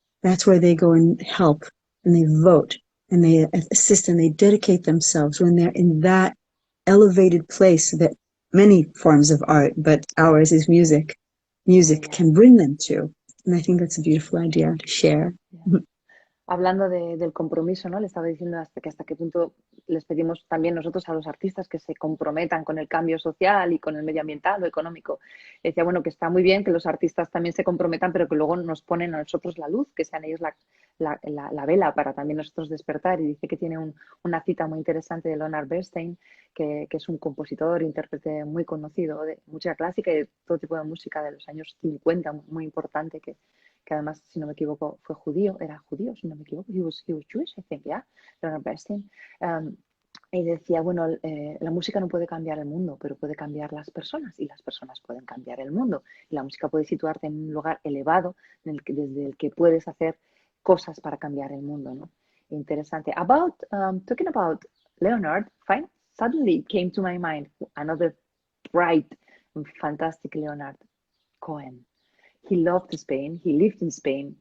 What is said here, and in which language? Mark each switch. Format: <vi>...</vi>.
<en>That's where they go and help and they vote and they assist and they dedicate themselves, when they're in that elevated place that many forms of art, but ours is music, can bring them to. And I think that's a beautiful idea to share.</en> <es>Hablando del compromiso, ¿no? Le estaba diciendo hasta qué punto les pedimos también nosotros a los artistas que se comprometan con el cambio social y con el medioambiental o económico. Decía, bueno, que está muy bien que los artistas también se comprometan, pero que luego nos ponen a nosotros la luz, que sean ellos la vela para también nosotros despertar. Y dice que tiene una cita muy interesante de Leonard Bernstein, que es un compositor, intérprete muy conocido de música clásica y de todo tipo de música de los años 50, muy importante, que además, si no me equivoco, era judío, si no me equivoco,</es> <en>he was Jewish, I think, yeah,</en> <es>Leonard Bernstein. Y decía, bueno, la música no puede cambiar el mundo, pero puede cambiar las personas, y las personas pueden cambiar el mundo. Y la música puede situarte en un lugar elevado desde el que puedes hacer cosas para cambiar el mundo, ¿no? Interesante.</es> <en>Talking about Leonard, suddenly came to my mind another bright and fantastic Leonard Cohen. He loved Spain. He lived in Spain.</en>